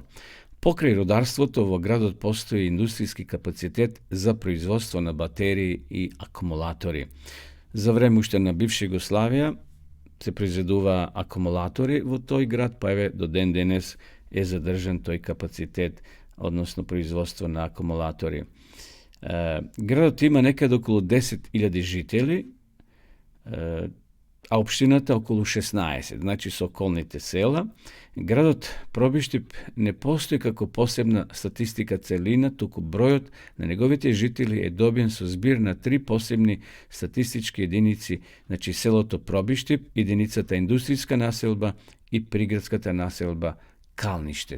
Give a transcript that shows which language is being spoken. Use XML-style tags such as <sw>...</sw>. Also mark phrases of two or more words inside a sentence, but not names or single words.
<mk>Покрај рударството во градот постои индустријски капацитет за производство на батерии и акумулатори. За време уште на бивша Југославија се произведува акумулатори во тој град, па еве до ден денес е задржан тој капацитет односно производство на акумулатори. Градот има некаде околу 10.000 жители, а општината околу 16, значи со околните села. Градот Пробиштип не постои како посебна статистика целина, туку бројот на неговите жители е добиен со збир на 3 посебни статистички единици, значи селото Пробиштип, единицата индустријска населба и приградската населба Калниште.</mk>